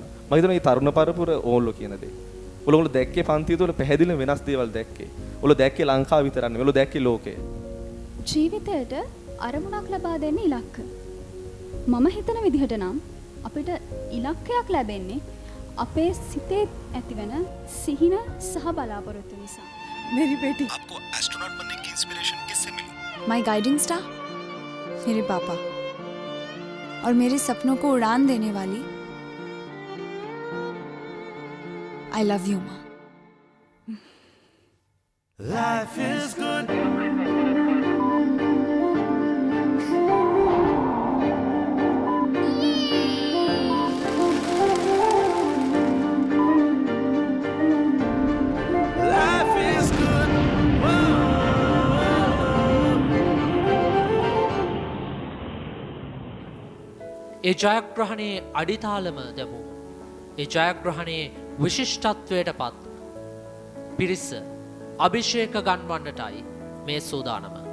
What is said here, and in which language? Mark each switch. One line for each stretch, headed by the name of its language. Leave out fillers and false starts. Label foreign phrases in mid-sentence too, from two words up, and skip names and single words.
Sinhala: මම හිතනවා මේ තරුණ පරපුර ඕල්ලෝ කියන දේ. ඔයගොල්ලෝ දැක්කේ පන්තිය තුළ පැහැදිලිව වෙනස් දේවල් දැක්කේ. ඔයගොල්ලෝ දැක්කේ ලංකාව විතරක් නෙවෙයි. ඔයගොල්ලෝ දැක්කේ ලෝකය. ජීවිතයට අරමුණක් ලබා දෙන්න ඉලක්ක. මම හිතන විදිහට නම් අපිට ඉලක්කයක් ලැබෙන්නේ අපේ සිතේ ඇතිවන සිහින සහ බලාපොරොත්තු නිසා.
Hindi: मेरी बेटी आपको एस्ट्रोनॉट बनने की इंस्पिरेशन किससे मिली?
English: my guiding star
Hindi: मेरे पापा और मेरे सपनों को उड़ान देने वाली
English: I love you
Hindi: माँ.
English: Life is good. Life is good.
Sinhala: ඒ ජයග්‍රහණයේ අඩිතාලම දැමූ ඒ ජයග්‍රහණයේ විශිෂ්ටත්වයට පත් පිරිස අභිෂේක ගන්වන්නටයි මේ සූදානම.